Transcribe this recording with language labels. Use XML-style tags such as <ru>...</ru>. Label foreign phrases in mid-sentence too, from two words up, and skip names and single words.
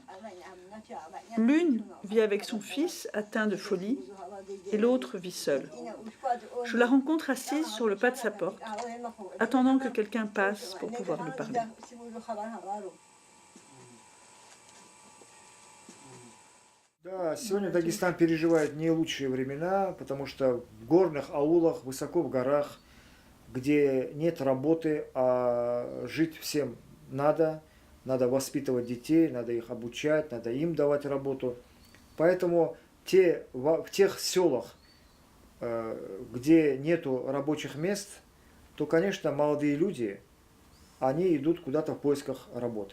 <fr>L'une vit avec son fils atteint de folie et l'autre vit seule. Je la rencontre assise sur le pas de sa porte, attendant que quelqu'un passe pour pouvoir lui parler.</fr> <ru>Да, сегодня Дагестан переживает не лучшие времена, потому что в горных аулах, высоко в горах, где нет работы, а жить всем надо воспитывать детей, надо их обучать, надо им давать работу. Поэтому в тех селах, где нету рабочих мест, то, конечно, молодые люди, они идут куда-то в поисках работы.</ru>